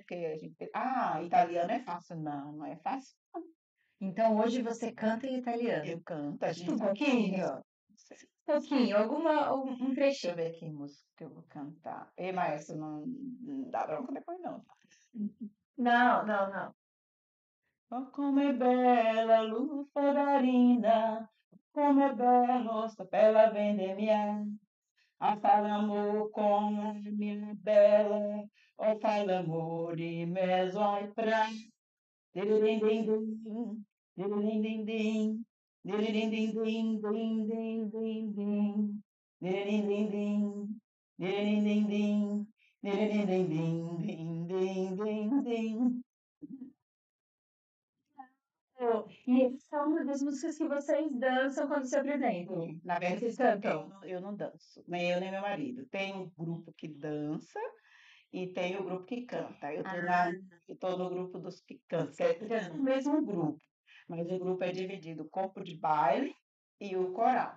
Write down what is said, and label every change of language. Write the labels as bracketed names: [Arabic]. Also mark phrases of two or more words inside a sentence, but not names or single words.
[Portuguese] Porque a gente, italiano é fácil. Não, não é fácil. Então hoje você canta em italiano. Eu canto, a gente Um sabe. pouquinho? Um pouquinho, um Deixa eu trechinho. ver que música que eu vou cantar. Ei, maestro, não dá bronca depois não. Não, não, não. [Italian] Oh, come è bella l'ufarina, come è bello sta bella vendemmia. A fai l'amor [Portuguese] com a minha bela, ou [Italian] fai l'amor em mezzo ai pras. Diririndim, diririndim, diririndim, din, din, din, din. Diririndim, diririndim, diririndim, din, din, din, din. [Portuguese] E essa é uma das músicas que vocês dançam quando se apresentam. Na Vocês verdade, cantam. eu não danço, nem eu nem meu marido. Tem um grupo que dança e tem o grupo que canta. Ah, Eu tô no grupo dos que cantam, que é o mesmo grupo, mas o grupo é dividido, o corpo de baile e o coral.